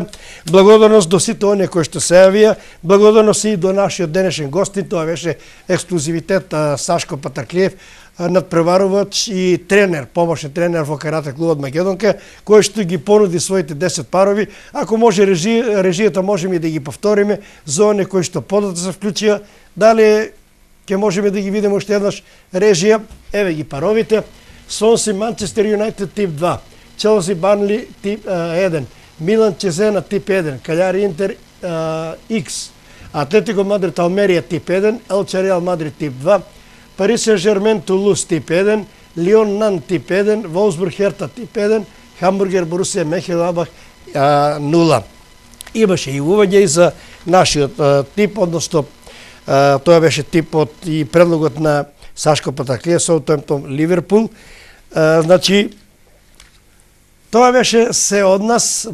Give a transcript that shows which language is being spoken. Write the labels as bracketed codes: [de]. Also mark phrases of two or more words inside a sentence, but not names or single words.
[mk] Благодарност до сите оние кои што се јавија, благодарност и до нашиот денешен гостин, тоа беше ексклузивитет Сашко Патраклиев, надпреварувач и тренер, помошен тренер во карате клубот Македонка, кој што ги понуди своите 10 парови. Ако може режијата можеме и да ги повториме за оние кои што подоцна се вклучија, дали ќе можеме да ги видиме уште еднаш режија. Еве ги паровите. Сонси Манчестер Юнайтед тип 2. Челси Барнли тип 1, Милан Чезена тип 1, Каљари Интер X, Атлетико Мадрид Алмерија тип 1, Елче Реал Мадрид тип 2, Парис Сен Жермен Тулуз тип 1, Лион Нан тип 1, Волсбург Херта тип 1, Хамбургер Борусија Мехелабах 0. Имаше и уваѓај за нашиот тип, односно тоа беше типот и предлогот на Сашко Патраклиев, Саутемптон Ливерпул. Значи, тоа беше се од нас.